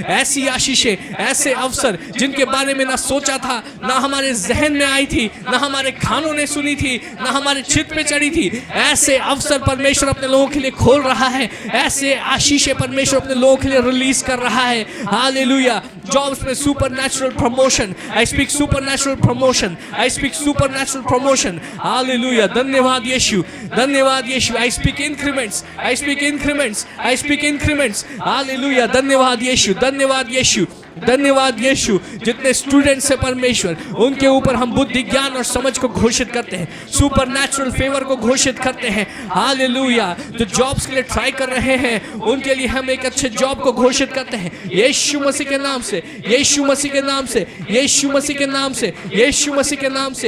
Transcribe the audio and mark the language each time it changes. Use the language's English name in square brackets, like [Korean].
[Hindi] ऐसी आशीषें, ऐसे अवसर जिनके बारे में ना सोचा था, ना हमारे जहन में आई थी, ना हमारे कानों ने सुनी थी, ना हमारे चित्त पे चढ़ी थी, ऐसे अवसर परमेश्वर अपने लोगों के लिए खोल रहा है। ऐसे आशीषें परमेश्वर अपने लोगों के लिए रिलीज कर रहा है। हालेलुया। जॉब्स में [English] Supernatural promotion, I speak supernatural promotion, I speak supernatural promotion. [Hindi] Hallelujah. धन्यवाद यीशु, धन्यवाद यीशु। [English] I speak increments, I speak increments, I speak increments। [Hindi] Hallelujah. धन्यवाद यीशु, धन्यवाद यीशु, धन्यवाद यीशु। जितने स्टूडेंट्स हैं परमेश्वर, उनके ऊपर हम बुद्धि, ज्ञान और समझ को घोषित करते हैं, सुपरनैचुरल फेवर को घोषित करते हैं। हालेलुया। जो जॉब्स के लिए ट्राई कर रहे हैं उनके लिए हम एक अच्छे जॉब को घोषित करते हैं यीशु मसीह के नाम से, यीशु मसीह के नाम से, यीशु मसीह के नाम से, यीशु मसीह के नाम से।